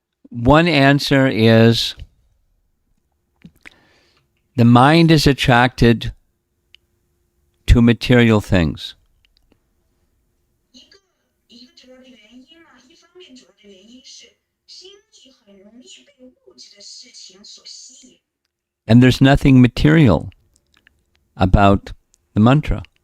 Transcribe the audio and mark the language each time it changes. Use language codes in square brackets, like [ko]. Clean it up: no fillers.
[en] One answer is the mind is attracted to material things. [zh] 一个主要的原因呢，一方面主要的原因是心意很容易被物质的事情所吸引。 [en] And there's nothing material about the mantra.